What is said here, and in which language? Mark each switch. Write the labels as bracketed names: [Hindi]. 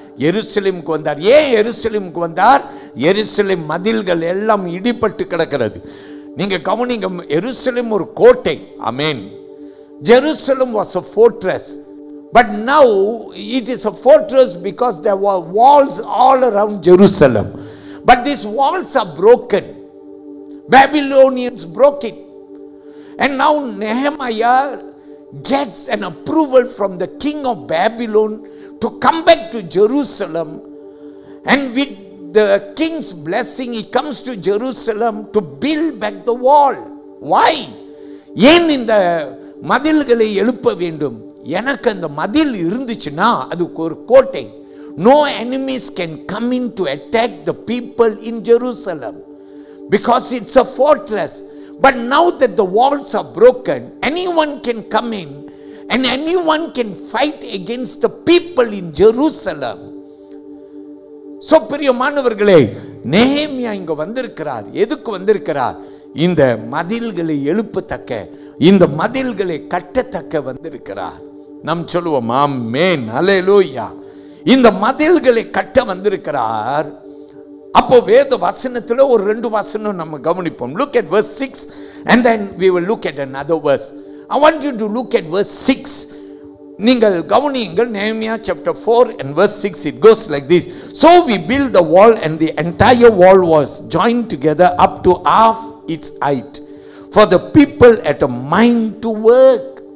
[Tamil] எருசலேமுக்கு வந்தார். ஏன் எருசலேமுக்கு வந்தார்? எருசலேம் மதில்கள் எல்லாம் இடிபட்டு கிடக்கிறது. நீங்க கவனிங்க. எருசலேம் ஒரு கோட்டை. ஆமென். [English] Jerusalem was a fortress, but now it is a fortress because there were walls all around Jerusalem, but these walls are broken. Babylonians broke it, and now Nehemiah gets an approval from the king of Babylon to come back to Jerusalem, and with the king's blessing he comes to Jerusalem to build back the wall. Why? [Tamil] ஏன் இந்த மதில்களை எழுப்ப வேண்டும்? எனக்கு அந்த மதில் இருந்துச்சுன்னா அது ஒரு கோட்டை. [English] No enemies can come in to attack the people in Jerusalem because it's a fortress. But now that the walls are broken, anyone can come in and anyone can fight against the people in Jerusalem. [Tamil] So பிரியமானவர்களே, நெகேமியா இங்க வந்திருக்கிறார். எதுக்கு வந்திருக்கிறார்? இந்த மதில்களை எழுப்பத்தக்க, இந்த மதில்களை கட்டத்தக்க வந்திருக்கிறார். நாம் சொல்லுவோம் ஆமென். அல்லேலூயா. இந்த மதில்களை கட்ட வந்திருக்கிறார். அப்போ வேத வசனத்துல ஒரு 2 வசனம் நம்ம கவனிப்போம். [English] look at verse 6 and then we will look at another verse. I want you to look at verse 6. [Tamil] நீங்கள் கவனியுங்கள். [English] நெகேமியா chapter 4 and verse 6. it goes like this. So we built the wall and the entire wall was joined together up to half its height, for the people had a mind to work.